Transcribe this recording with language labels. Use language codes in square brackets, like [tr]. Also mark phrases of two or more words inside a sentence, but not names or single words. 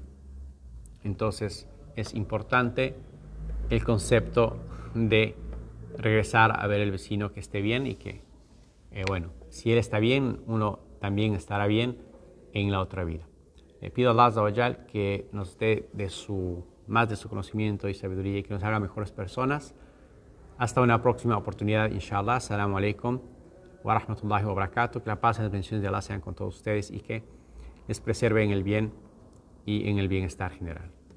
[es] Entonces es importante el concepto de regresar a ver al vecino que esté bien, y que, si él está bien, uno también estará bien en la otra vida. Le pido a [ar] الله عز وجل [es] que nos dé más de su conocimiento y sabiduría, y que nos haga mejores personas. Hasta una próxima oportunidad, inshallah. [ar] السلام عليكم ورحمة الله وبركاته. [es] Que la paz y las bendiciones de Allah sean con todos ustedes, y que les preserve en el bien y en el bienestar general.